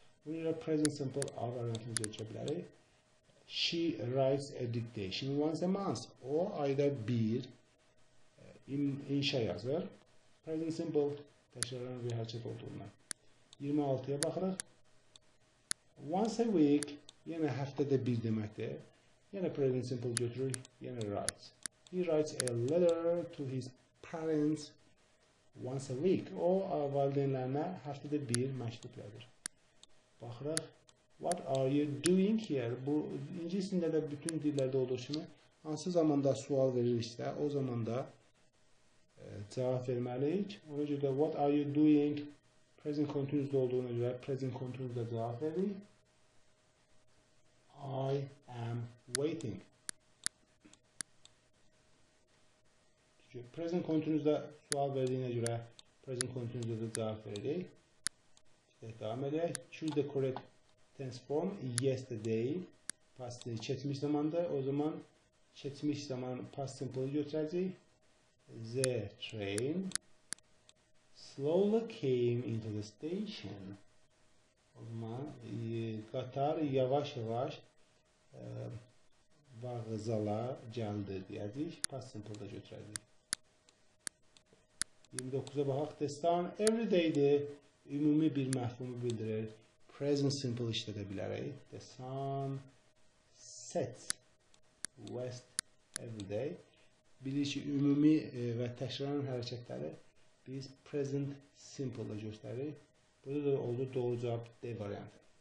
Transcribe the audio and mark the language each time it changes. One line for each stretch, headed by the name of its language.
Azerbaijani: Buna görə present simple A variantını götürə bilərik.
English: She writes a dictation once a month.
Azerbaijani: O ayda bir inşa yazır. Present simple təkrarlanan bir hərəkət olduğundan. 26-ya baxırıq.
English: Once a week
Azerbaijani: yenə həftədə bir deməkdir. Yenə present simple götürür, yenə writes.
English: He writes a letter to his parents once a week.
Azerbaijani: O valideynlərinə həftədə bir məktub yazır. Baxırıq.
English: What are you doing here?
Azerbaijani: Bu ingiliscəsində də bütün dillərdə olduğu kimi hansı zamanda sual veririksə, o zamanda cavab verməliyik. Ona görə də
English: what are you doing
Azerbaijani: present continuous olduğuna görə present continuous'da cavab veririk.
English: I am waiting.
Azerbaijani: Present continuous'da sual verdiyinə görə present continuous'da da cavab veririk. Devam edək.
English: Choose the correct tense form. Yesterday past
Azerbaijani: keçmiş zamandır. O zaman keçmiş zaman past simple'ı götürəcəyik.
English: The train slowly came into the station.
Azerbaijani: O zaman qatar yavaş-yavaş vağzala gəldi deyəcəyik. Past simple'da götürəcəyik. 29'a baxaq.
English: The sun every day'dir.
Azerbaijani: Ümumi bir məfhumu bildirir. Present simple işlədə bilərik.
English: The sun sets west every day.
Azerbaijani: Bilirik ki, ümumi və təkrarlanan hərəkətləri biz present simple ilə göstəririk. Burada da oldu doğru cavab D variantı.